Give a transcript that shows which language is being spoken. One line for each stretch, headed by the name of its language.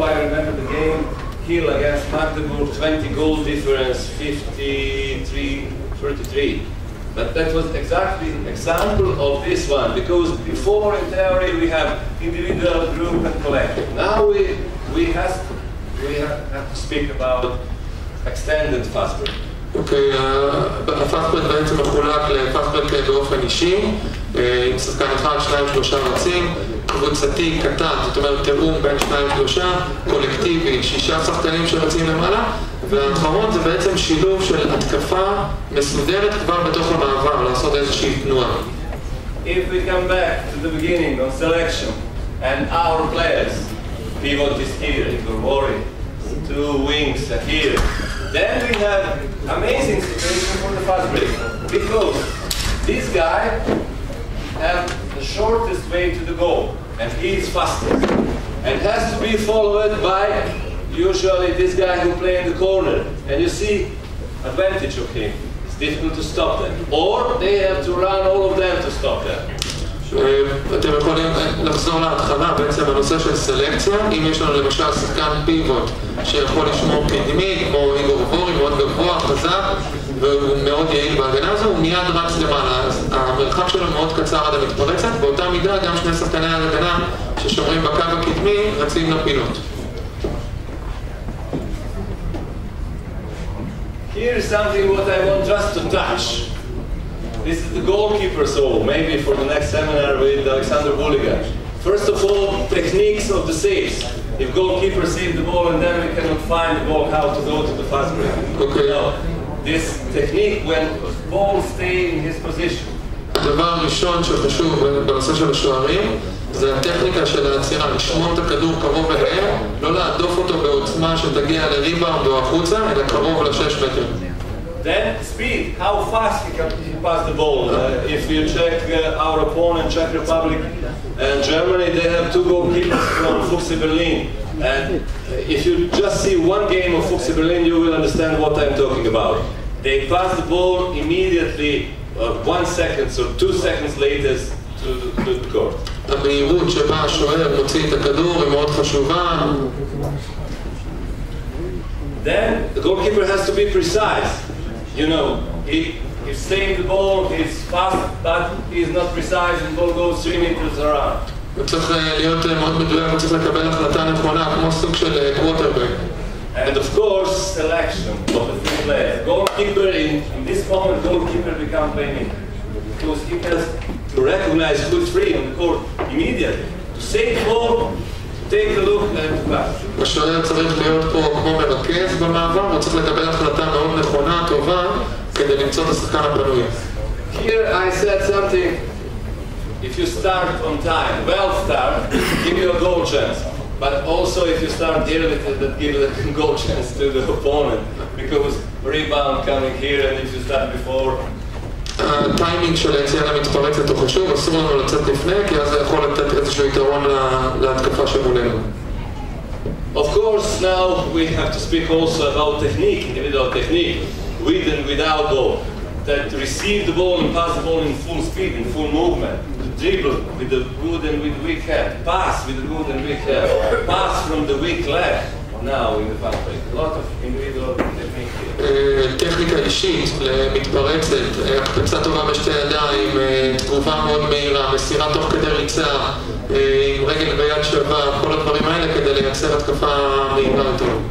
English: I remember the game Kiel against Magdeburg, 20 goal difference, 53-33. But that was exactly an example of this one, because before in theory we have individual, group, and collective. Now we have to speak about extended fast break.
Hebrew: אוקיי, הפאסט-ברק בעצם מחולק לפאסט-ברק באופן אישי, עם שחקן 1, 2, 3 רצים, קבוצתי קטן, זאת אומרת תיאום בין 2, 3, קולקטיבי, 6 שחקנים שרצים למעלה, והאחרון זה בעצם שילוב של התקפה מסודרת כבר בתוך המעבר, לעשות איזושהי תנועה.
English: If we come back to the beginning on selection and our players, pivot is here, Igor 2 wings are here, then we have amazing situation for the fast break, because this guy has the shortest way to the goal, and he is fastest, and has to be followed by usually this guy who play in the corner, and you see advantage of him. It's difficult to stop them, or they have to run all of them to stop them.
Hebrew: אתם יכולים לחזור להתחלה, בעצם הנושא של סלקציה. אם יש לנו למשל שחקן פיבוט שיכול לשמור קדמי, כמו איגור בורי, מאוד גבוה, חזק, והוא מאוד יעיל בהגנה הזו, הוא מיד רץ למעלה. אז המרחק שלו מאוד קצר עד המתפרצת, באותה מידה גם שני שחקני ההגנה ששומרים בקו הקדמי רצים לפינות.
English: Here's something what I want just to touch. This is the goalkeeper's role, maybe for the next seminar with Alexander Buliga. First of all, techniques of the saves. If goalkeeper saves the ball and then we cannot find the ball, how to go to the fast break. Okay. No. This technique when ball stay in his position.
Hebrew: הדבר הראשון שחשוב בנושא של השוערים זה הטכניקה של העצירה, לשמור את הכדור קרוב אליהם, לא להדוף אותו בעוצמה שתגיע לריבאונד או החוצה, אלא קרוב ל6 מטר.
English: Then speed, how fast he can pass the ball. If you check our opponent, Czech Republic and Germany, they have 2 goalkeepers from Fuchs Berlin. And if you just see one game of Fuchs Berlin, you will understand what I'm talking about. They pass the ball immediately, 1 second or 2 seconds later to the court.
Hebrew: המהירות שבה השוער מוציא את הכדור היא מאוד חשובה.
English: Then the goalkeeper has to be precise. You know, he's saving the ball, he's fast, but he's not precise and the ball goes 3 meters around.
Hebrew: הוא צריך להיות מאוד מדויק, הוא צריך לקבל החלטה נכונה, כמו סוג של קווטרבק.
English: And of course, selection of the 3 players. Goalkeeper, in this moment, goalkeeper becomes playmaker. Because he has to recognize who's free on the court immediately. To save the ball, to take a look and to pass.
Hebrew: השוער צריך להיות פה כמו מרכז במעבר, הוא צריך לקבל החלטה מאוד נכונה, טובה, כדי למצוא את השחקן הפנוי.
English: Here I said something, if you start on time, well start, give you a goal chance. but also if you start early, that gives a goal chance to the opponent, because rebound coming here, and if you start before.
Hebrew: הטיימינג של היציאה למתפרצת הוא חשוב, אסור לנו לצאת לפני, כי אז זה יכול לתת איזשהו יתרון להתקפה שמולנו.
English: Of course, now we have to speak also about technique, individual technique, with and without ball. That receive the ball and pass the ball in full speed, in full movement. Dribble with the good and with the weak hand. Pass with the good and weak hand. Pass from the weak leg. Now in the fast break. A lot of individual technique here.
Hebrew: טכניקה אישית למתפרצת, הקפצה טובה בשתי ידיים, תגובה מאוד מהירה, מסירה תוך כדי ריצה, עם רגל ביד שווה, כל הדברים האלה כדי לייצר התקפה מהירה יותר.